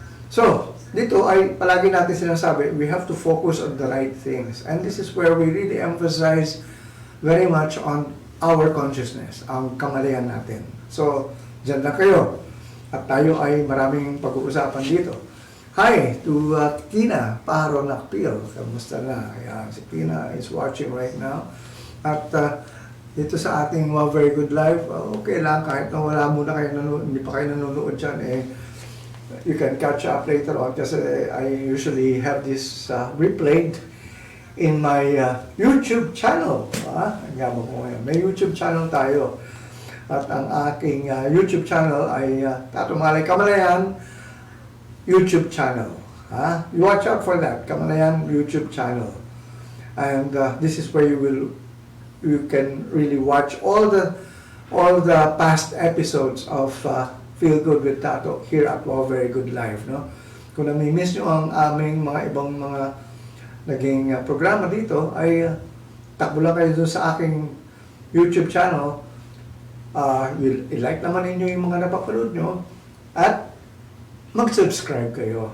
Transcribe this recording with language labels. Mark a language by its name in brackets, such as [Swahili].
[Filipino] So, dito ay palagi natin sinasabi, [English] we have to focus on the right things. And this is where we really emphasize very much on our consciousness, [Filipino] ang kamalayan natin. So, dyan lang kayo. At tayo ay maraming pag-uusapan dito. [English] Hi to Tina Paro Nakpil. [Filipino] Kamusta na? Ayan, si [English] Tina is watching right now. [Filipino] At dito sa ating Very Good Live, okay lang, kahit na wala muna kayo hindi pa kayo nanonood dyan, [English] you can catch up later on kasi I usually have this replayed in my YouTube channel. [Filipino] Ang yaman ko ngayon. May YouTube channel tayo. At ang aking YouTube channel ay Tato Malay Kamalayan YouTube channel. [English] You watch out for that. [Filipino] Kamalayan YouTube channel. [English] And this is where you can really watch all the past episodes of Feel Good with Tato here at Wow Very Good Live, no? [Filipino] Kung nami-miss nyo ang aming mga ibang mga naging programa dito, ay takbo lang kayo doon sa aking YouTube channel. I-like naman ninyo yung mga napapanood nyo at mag-subscribe kayo.